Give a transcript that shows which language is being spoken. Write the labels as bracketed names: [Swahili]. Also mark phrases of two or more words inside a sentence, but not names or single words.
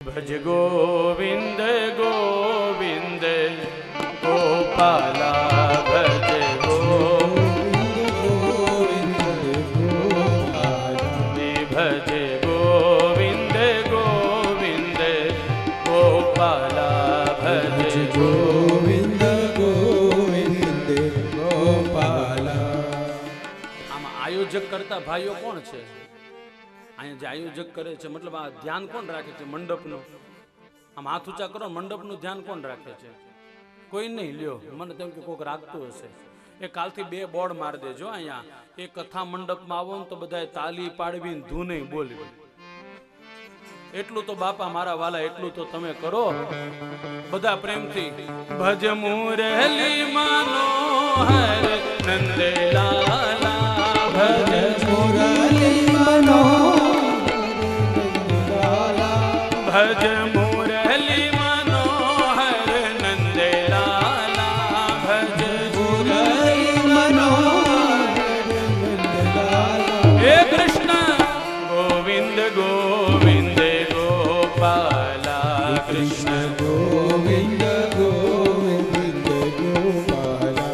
[Hindi] भज गोविंद गोविंद गोपाला भज गोविंद गोपाला भज गोविंद गोविंद गोपाला भज गोविंद गोविंद गोपाला। [Gujarati] આમાં આયોજક કરતા ભાઈઓ કોણ છે? અહીંયા જે આયોજક કરે છે મતલબ આ ધ્યાન કોણ રાખે છે મંડપનું? આમ હાથ ઊંચા કરો, મંડપનું ધ્યાન કોણ રાખે છે? કોઈ નહીં. લ્યો, મને તેમ કે કોઈક રાખતું હશે. એ કાલથી 2 બોર્ડ મારી દેજો અહીંયા. એ કથા મંડપમાં આવો ને તો બધાએ તાલી પાડવી ને ધૂને બોલવી. એટલું તો બાપા મારા વાલા, એટલું તો તમે કરો બધા પ્રેમથી. [Hindi] भज मुरली मनोहर नंदलाला, भज मुरली मनोहर भज मुरली मनोहर नंदलाला, भज मुरली मनोहर नंदलाला। हे कृष्ण गोविंद गोविंद गोपाला, कृष्ण गोविंद गोविंद गोपाला।